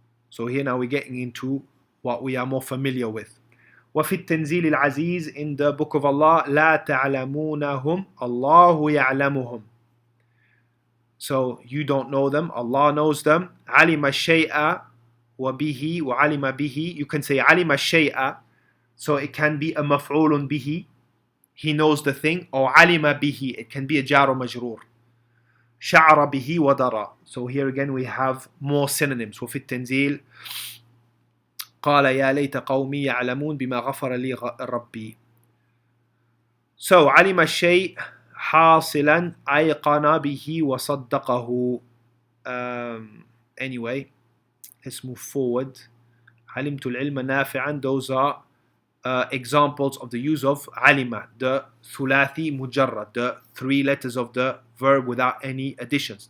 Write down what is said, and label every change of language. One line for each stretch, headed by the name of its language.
English: So here now we're getting into what we are more familiar with.
Arabic: وفي التنزيل العزيز, in the book of Allah, لا تعلمونهم الله يعلمهم.
English: So you don't know them, Allah knows them.
Arabic: علم الشيء وبه وعلم به.
English: You can say علم الشيء, so it can be a مفعول به, he knows the thing, or علم به, it can be a jar or majroor.
Arabic: شعر به ودرى.
English: So here again we have more synonyms.
Arabic: وفي التنزيل قال يا ليت قومي يعلمون بما غفر لي ربي. So علم الشيء حاصلا أيقن به وصدقه.
English: Anyway, let's move forward.
Arabic: علمت العلم نافعا.
English: Those are examples of the use of alima, the thulathi mujarrad, the three letters of the verb without any additions.